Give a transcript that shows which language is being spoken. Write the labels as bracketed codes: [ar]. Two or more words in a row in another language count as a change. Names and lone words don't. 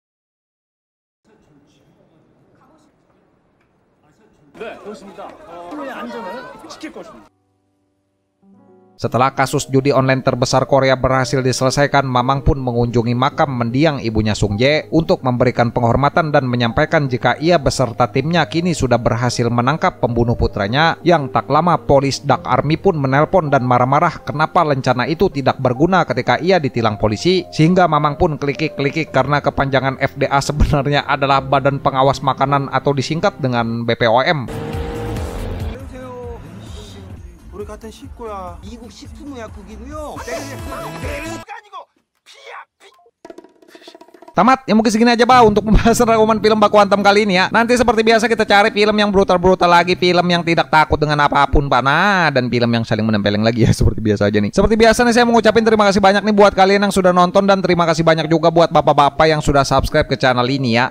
[id] Setelah kasus judi online terbesar Korea berhasil diselesaikan, Mamang pun mengunjungi makam mendiang ibunya Sung Jae untuk memberikan penghormatan dan menyampaikan jika ia beserta timnya kini sudah berhasil menangkap pembunuh putranya. Yang tak lama Police Dark Army pun menelpon dan marah-marah kenapa rencana itu tidak berguna ketika ia ditilang polisi. Sehingga Mamang pun klikik-klikik karena kepanjangan FDA sebenarnya adalah Badan Pengawas Makanan atau disingkat dengan BPOM. [ko] 우리 같은 식구야. 미국 식품의약국이고요. 아니고 피야 피. [id] Tamat, ya mungkin segini aja Pak untuk pembahasan rangkuman film Baku Hantam kali ini ya. Nanti seperti biasa kita cari film yang brutal-brutal lagi, film yang tidak takut dengan apapun Pak. Nah, dan film yang saling menempeleng lagi ya seperti biasa aja nih. Seperti biasa nih saya mau ngucapin terima kasih banyak nih buat kalian yang sudah nonton dan terima kasih banyak juga buat bapak-bapak yang sudah subscribe ke channel ini ya.